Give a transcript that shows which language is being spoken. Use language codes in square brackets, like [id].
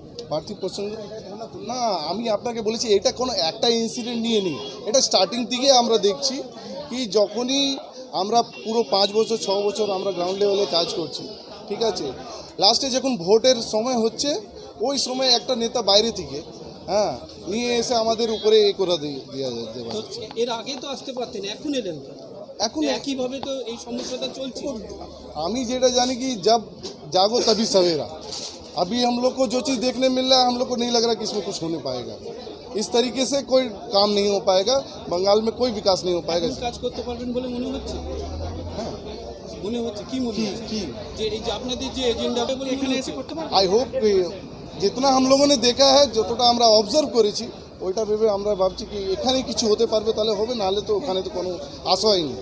[bn] প্রার্থী পছন্দ না, আমি আপনাকে বলেছি এটা কোনো একটা ইনসিডেন্ট নিয়ে নেই, এটা স্টার্টিং থেকে আমরা দেখছি কি যখনই আমরা পুরো 5 বছর 6 বছর আমরা গ্রাউন্ড লেভেলে কাজ করছি, ঠিক আছে, লাস্টে যখন ভোটের সময় হচ্ছে ওই সময় একটা নেতা বাইরে থেকে নিয়ে এসে আমাদের উপরে এ করে দেওয়া যাচ্ছে। এর আগে তো আসতে পারতেন, এখন এলেন তো? এখন একইভাবে তো এই সমস্যাটা চলছে। আমি যেটা জানি [hi] कि जब जागो तभी सवेरा। अभी हम लोग को जो चीज़ देखने मिल रहा है, हम लोग को नहीं लग रहा कि इसमें कुछ होने पाएगा। इस तरीके से कोई काम नहीं हो पाएगा, बंगाल में कोई विकास नहीं हो पाएगा। [bn] কাজ করতে পারবেন বলে মনে হচ্ছে? হ্যাঁ, মনে হচ্ছে কি মনে হচ্ছে? কি যে এই যে আপনাদের যে এজেন্ডা বলে এখানে এসে করতে পারবেন? [hi] आई होप जितना हम लोगों ने देखा है, [bn] যতটা আমরা অবজার্ভ করেছি ওইটা ভেবে আমরা ভাবছি কি এখানে কিছু হতে পারবে, তাহলে হবে, নাহলে তো ওখানে তো কোনো আশাই নেই।